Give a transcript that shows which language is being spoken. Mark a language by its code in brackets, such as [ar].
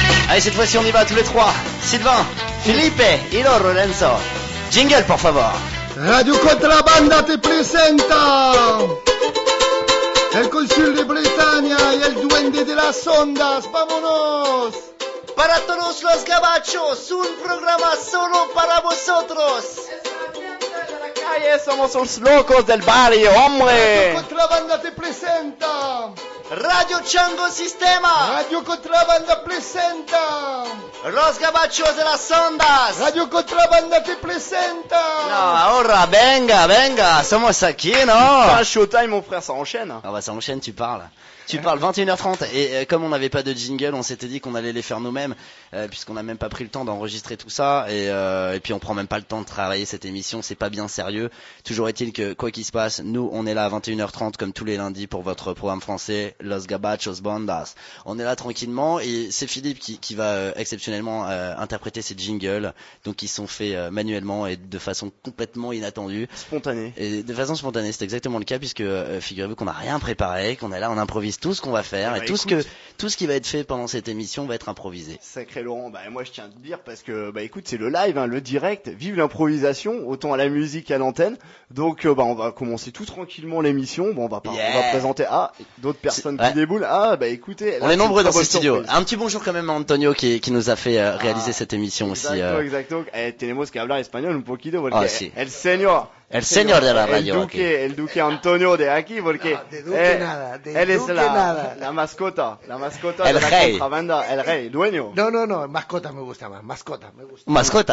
[fr] Allez, cette fois-ci, on y va tous les trois. Sylvain, Felipe et Lorenzo. Jingle, pour favor. [es] Radio Contrabanda te presenta El Consul de Bretaña y el Duende de las Ondas, ¡vámonos! Para todos los gabachos, un programa solo para vosotros. Es la gente de la calle, somos los locos del barrio, ¡hombre! Radio Contrabanda te presenta Radio Chango Sistema. Radio Contrabanda presenta Los Gabachos de las Ondas. Radio Contrabanda te presenta. No, ahora, venga, venga. Somos aquí, no? [fr] Putain, showtime, mon frère, ça enchaîne. Ah bah ça enchaîne, tu parles. Tu parles 21h30 et comme on n'avait pas de jingle, on s'était dit qu'on allait les faire nous-mêmes puisqu'on n'a même pas pris le temps d'enregistrer tout ça et puis on prend même pas le temps de travailler cette émission, c'est pas bien sérieux. Toujours est-il que quoi qu'il se passe, nous on est là à 21h30 comme tous les lundis pour votre programme français Los Gabachos Bandas. On est là tranquillement et c'est Philippe qui va exceptionnellement interpréter ces jingles, donc ils sont faits manuellement et de façon complètement inattendue. Spontanée. Et de façon spontanée, c'est exactement le cas puisque figurez-vous qu'on n'a rien préparé, qu'on est là en improvisation. Tout ce qu'on va faire et tout, écoute, tout ce qui va être fait pendant cette émission va être improvisé. Sacré Laurent, bah moi je tiens à te dire parce que bah écoute, c'est le live, hein, le direct, vive l'improvisation, autant à la musique qu'à l'antenne. Donc bah on va commencer tout tranquillement l'émission. Bon, on va présenter d'autres personnes qui déboulent. Ah bah écoutez, on est nombreux dans ce studio. Un petit bonjour quand même à Antonio qui nous a fait réaliser cette émission aussi. Exactement. [es] Tenemos que hablar español un poquito porque el señor. El señor de la radio. El duque Antonio de aquí, porque. No, de duque nada. De él duque es la, nada. La mascota. La mascota el de rey. La contrabanda. El rey, dueño. No. Mascota me gusta más. Mascota, me gusta. Mascota,